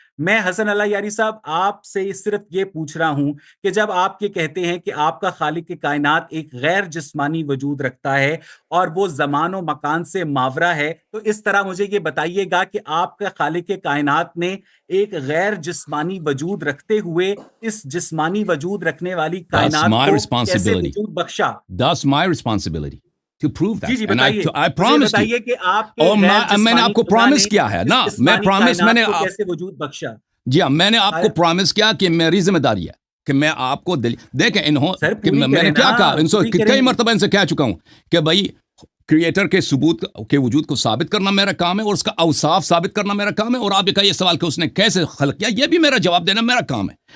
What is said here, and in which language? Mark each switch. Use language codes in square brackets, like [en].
[ur] میں حسن اللہ یاری صاحب آپ سے صرف یہ پوچھ رہا ہوں کہ جب آپ یہ کہتے ہیں کہ آپ کا خالق کائنات ایک غیر جسمانی وجود رکھتا ہے اور وہ زمان و مکان سے ماورا ہے, تو اس طرح مجھے یہ بتائیے گا کہ آپ کا خالق کائنات نے ایک غیر جسمانی وجود رکھتے ہوئے اس جسمانی وجود رکھنے والی کائنات کو کیسے وجود بخشا؟ [en] That's my responsibility to prove that. [ur] جی بتائیے. [en] I promised you. [ur] کہ آپ میں نے آپ کو پرومس کیا ہے نا, میں نے کیسے وجود بخشا؟ جی ہاں, میں نے آپ کو پرومس کیا کہ میری ذمہ داری ہے کہ میں آپ کو دیکھیں میں نے کیا کہا, کئی مرتبہ ان سے کہہ چکا ہوں کہ بھائی کریٹر کے ثبوت کے وجود کو ثابت کرنا میرا کام ہے, اور اس کا اوصاف ثابت کرنا میرا کام ہے, اور آپ کا یہ سوال کہ اس نے کیسے خلق کیا, یہ بھی میرا جواب دینا میرا کام ہے.